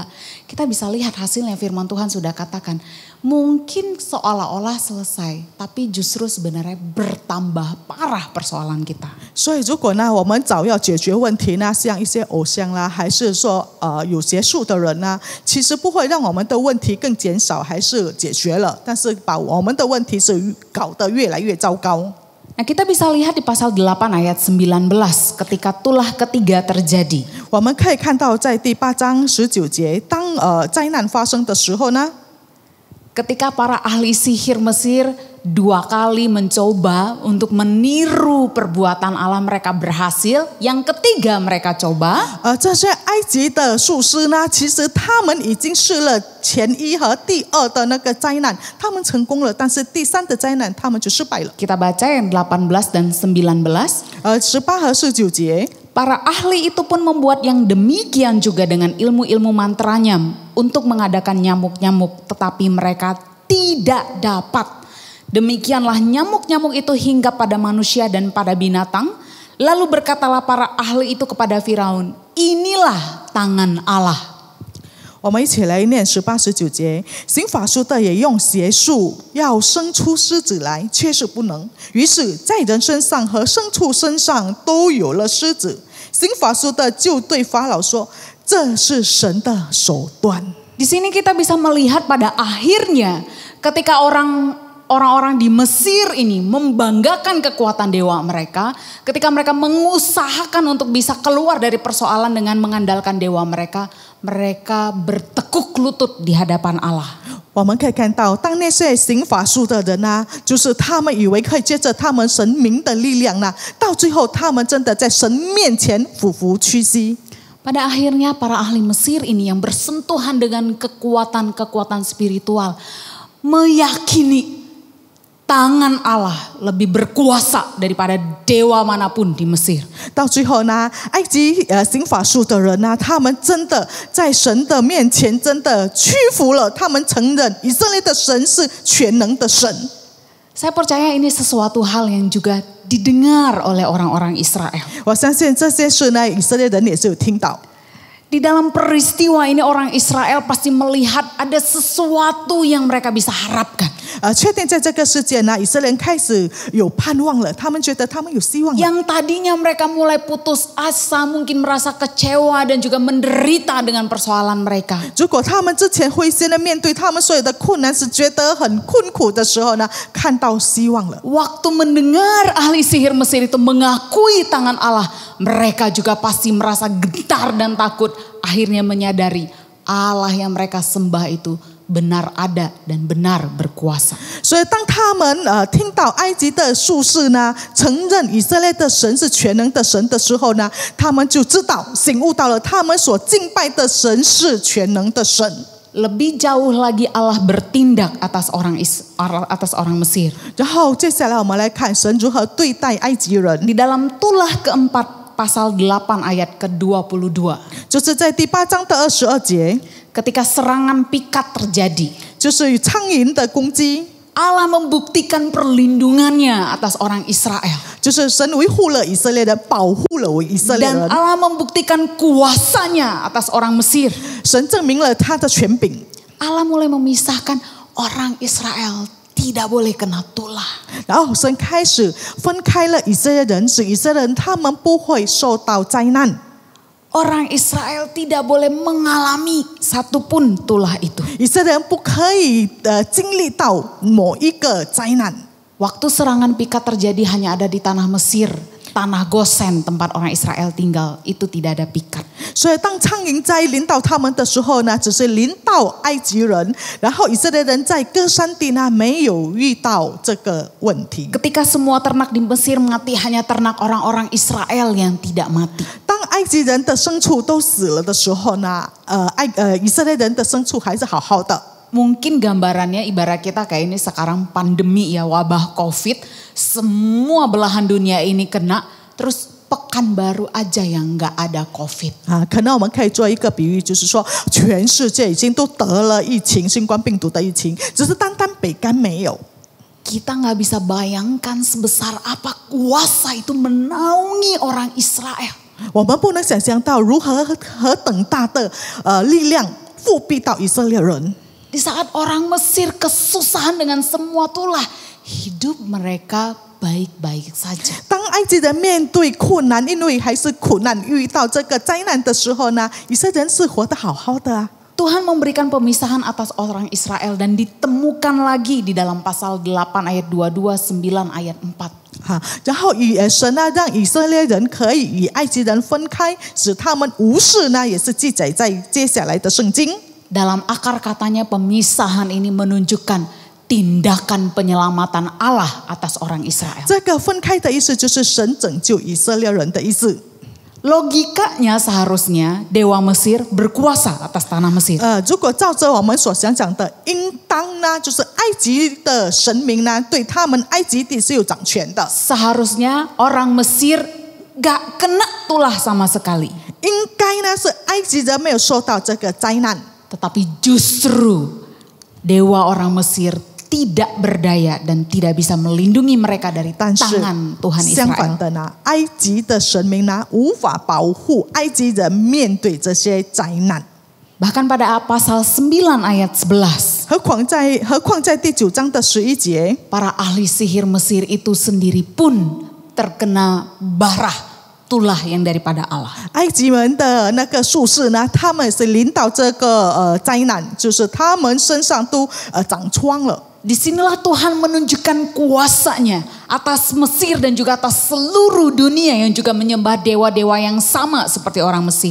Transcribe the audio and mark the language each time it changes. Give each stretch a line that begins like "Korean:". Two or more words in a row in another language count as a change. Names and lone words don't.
Indonesian: Kita bisa lihat hasilnya, firman Tuhan sudah katakan. Mungkin seolah-olah selesai, tapi justru sebenarnya bertambah parah persoalan kita.
Chinese: 所以如果呢，我们早要解决问题呢，像一些偶像啦，还是说有邪术的人呢，其实不会让我们的问题更减少，还是解决了，但是把我们的问题是搞得越来越糟糕。
Indonesian: Nah, kita bisa lihat di pasal 8 ayat 19 ketika tulah ketiga terjadi.
Chinese: 我们可以看到在第8章19节，当灾难发生的时候呢，
Indonesian: Ketika para ahli sihir Mesir 2 kali mencoba untuk meniru perbuatan Allah, mereka berhasil. Yang ketiga mereka coba.
Chinese: 这些埃及的术士呢，其实他们已经试了前1和第2的那个灾难，他们成功了，但是第3的灾难他们就失败了。
Indonesian: Kita baca yang 18 dan 19.
Chinese: 18 和19节。
Indonesian: Para ahli itu pun membuat yang demikian juga dengan ilmu-ilmu mantranya untuk mengadakan nyamuk-nyamuk, tetapi mereka tidak dapat. Demikianlah nyamuk-nyamuk itu hingga pada manusia dan pada binatang. Lalu berkatalah para ahli itu kepada Firaun, inilah tangan Allah.
Chinese: 我们一起来念18、19节。行法术的也用邪术要生出狮子来，却是不能。于是，在人身上和牲畜身上都有了狮子。行法术的就对法老说：“这是神的手段。”
Indonesian: Di sini kita bisa melihat pada akhirnya ketika orang-orang di Mesir ini membanggakan kekuatan dewa mereka, ketika mereka mengusahakan untuk bisa keluar dari persoalan dengan mengandalkan dewa mereka, mereka bertekuk lutut di hadapan Allah.
Chinese: 我我们可以看到，当那些行法术的人呢，就是他们以为可以借着他们神明的力量呢，到最后他们真的在神面前俯伏屈膝。
Indonesian: Pada akhirnya para ahli Mesir ini yang bersentuhan dengan kekuatan-kekuatan spiritual meyakini tangan Allah lebih berkuasa daripada dewa manapun di Mesir.
Chinese: 到最后呢，埃及行法术的人呢，他们真的在神的面前真的屈服了，他们承认以色列的神是全能的神。
Indonesian: Saya percaya ini sesuatu hal yang juga didengar oleh orang-orang Israel.
Chinese: 我相信这些事呢，以色列人也是有听到。
Indonesian: Di dalam peristiwa ini orang Israel pasti melihat ada sesuatu yang mereka bisa harapkan.
Chinese: 确定在这个世界呢，以色列人开始有盼望了，他们觉得他们有希望了。
Indonesian: Yang tadinya mereka mulai putus asa, mungkin merasa kecewa dan juga menderita dengan persoalan mereka.
Chinese: 如果他们之前灰心的面对他们所有的困难，是觉得很困苦的时候呢，看到希望了。
Indonesian: Waktu mendengar ahli sihir Mesir itu mengakui tangan Allah, mereka juga pasti merasa gentar dan takut. Akhirnya menyadari Allah yang mereka sembah itu benar ada dan benar berkuasa.
Chinese: 所以当他们听到埃及的术士呢承认以色列的神是全能的神的时候呢，他们就知道醒悟到了他们所敬拜的神是全能的神。
Indonesian: Lebih jauh lagi Allah bertindak atas orang Mesir.
Chinese: 然后接下来我们来看神如何对待埃及人。
Indonesian: Di dalam Tulah keempat pasal 8 ayat ke-22.
Chinese: 就是在第8章的22节，
Indonesian: Ketika serangan pikat terjadi,
Chinese: 就是苍蝇的攻击，
Indonesian: Allah membuktikan perlindungannya atas orang Israel.
Chinese: 就是神维护了以色列人，保护了以色列
Indonesian: Dan
Chinese: 人。
Indonesian: Allah membuktikan kuasanya atas orang Mesir.
Chinese: 神证明了他的权柄。
Indonesian: Allah mulai memisahkan orang Israel tidak boleh kena tulah.
Chinese: 然后神开始分开了以色列人，使以色列人他们不会受到灾难。
Indonesian: Orang Israel tidak boleh mengalami satupun tulah itu.
Chinese: 以色列人不可以经历到某一个灾难。
Indonesian: Waktu serangan pikat terjadi hanya ada di tanah Mesir, tanah Gosen tempat orang Israel tinggal, itu tidak ada pikat.
Chinese: 所以当苍蝇灾临到他们的时候呢，只是临到埃及人，然后以色列人在歌珊地呢没有遇到这个问题。
Indonesian: Ketika semua ternak di Mesir mati, hanya ternak orang-orang Israel yang tidak mati.
Chinese: 当埃及人的牲畜都死了的时候呢，以色列人的牲畜还是好好的。
Indonesian: Mungkin gambarannya ibarat kita kayak ini sekarang pandemi ya, wabah COVID, semua belahan dunia ini kena, terus Pekanbaru aja yang nggak ada COVID.
Chinese: 可能我们可以做一个比喻，就是说全世界已经都得了疫情，新冠病毒的疫情，只是单单北干没有。
Indonesian: Kita nggak bisa bayangkan sebesar apa kuasa itu menaungi orang Israel.
Chinese: 我们不能想象到何等大的力量复辟到以色列人。
Indonesian: Di saat orang Mesir kesusahan dengan semua tulah, hidup mereka baik-baik saja.
Chinese: 当埃及人面对困难，因为还是苦难遇到这个灾难的时候呢，以色列人是活得好好的啊。
Indonesian: Tuhan memberikan pemisahan atas orang Israel dan ditemukan lagi di dalam pasal 8 ayat 22, 9 ayat 4.
Chinese: 然后神呢让以色列人可以与埃及人分开，使他们无事呢，也是记载在接下来的圣经。
Indonesian: Dalam akar katanya pemisahan ini menunjukkan tindakan penyelamatan Allah atas orang Israel.
Chinese: 这个分开的意思就是神拯救以色列人的意思。
Indonesian: Logikanya seharusnya Dewa Mesir berkuasa atas tanah Mesir.
Chinese: 如果照着我们所想讲的，应当呢就是埃及的神明呢对他们埃及地是有掌权的。
Indonesian: Seharusnya orang Mesir gak kena tulah sama sekali.
Chinese: 应该呢是埃及人没有受到这个灾难。
Indonesian: Tetapi justru dewa orang Mesir tidak berdaya dan tidak bisa melindungi mereka dari
Chinese: 但是
Indonesian: tangan Tuhan
Chinese: 相反
Indonesian: Israel.
Chinese: 的呢，埃及的神明呢无法保护埃及人面对这些灾难。
Indonesian: Bahkan pada pasal 9 ayat 11.
Chinese: 何况在第9章的11节，
Indonesian: Para ahli sihir Mesir itu sendiri pun terkena barah tulah yang daripada Allah.
Chinese: 埃及人的那个术士呢，他们是临到这个灾难，就是他们身上都长疮了。
Indonesian: Disinilah Tuhan menunjukkan kuasanya atas Mesir dan juga atas seluruh dunia yang juga menyembah dewa-dewa yang sama seperti orang Mesir.